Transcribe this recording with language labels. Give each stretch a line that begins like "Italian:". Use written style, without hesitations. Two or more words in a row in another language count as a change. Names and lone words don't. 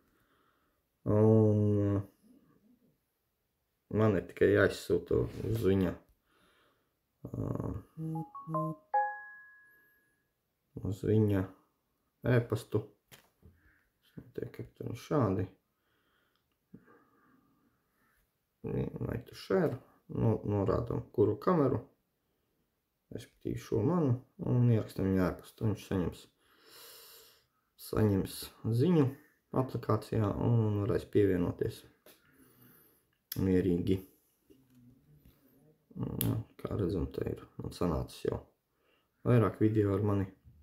Latvian: Un man ir tikai jāizsūta uz viņa e-pastu. Tiek šādi.
English: Make to share.
Latvian: Norādam, kuru kameru. Respektīvi šo manu. Un ierakstam viņa e-pastu. Viņš saņems ziņu aplikācijā un varēs pievienoties mierīgi. Kā redzam, te ir man sanācis jau vairāk video ar mani.